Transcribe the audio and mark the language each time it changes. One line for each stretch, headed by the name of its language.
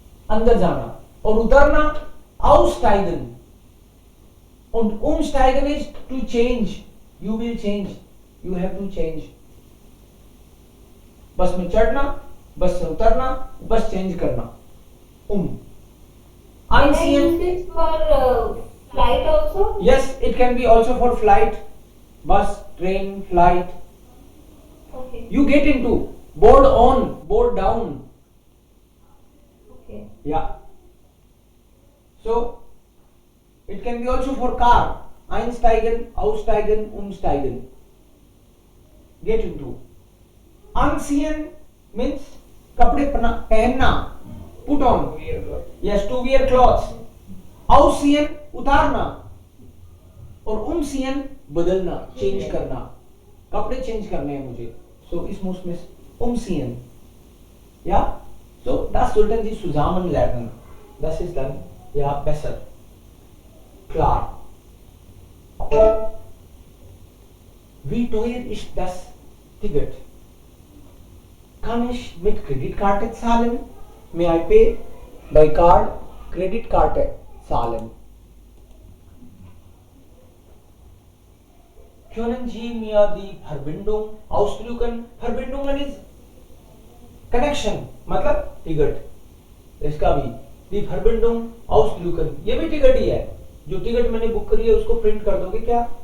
Hindi: अंदर जाना. और उतरना aussteigen.
English: Und umsteigen is to change. You will change. You have to change.
Hindi: बस में चढ़ना, बस से उतरना, बस चेंज करना.
German: Einziehen.
English: Can I use it for flight also? Yes, it can be also for flight, bus, train, flight. Okay. You get into board on, board down. Okay. Yeah. So it can be also for car.
German: Einsteigen, aussteigen, umsteigen. Get into.
English: Anziehen means
Hindi: कपड़े पहनना,
English: put on. Yes, to wear clothes.
Hindi: Ausziehen उतारना और umziehen बदलना, change करना. कपड़े change करने हैं मुझे.
German: So ich muss mich umziehen. Ja? So das sollten Sie zusammen lernen. Das ist dann ja besser. Klar. Wie teuer ist das Ticket? Kann ich mit Kreditkarte zahlen?
English: May I pay by card? Kreditkarte zahlen.
German: Können Sie mir die Verbindung ausdrücken?
English: Verbindungen is connection,
Hindi: मतलब ticket. इसका भी
German: die Verbindung ausdrücken.
Hindi: ये भी ticket ही है. जो ticket मैंने book करी है उसको प्रिंट कर दोगे क्या?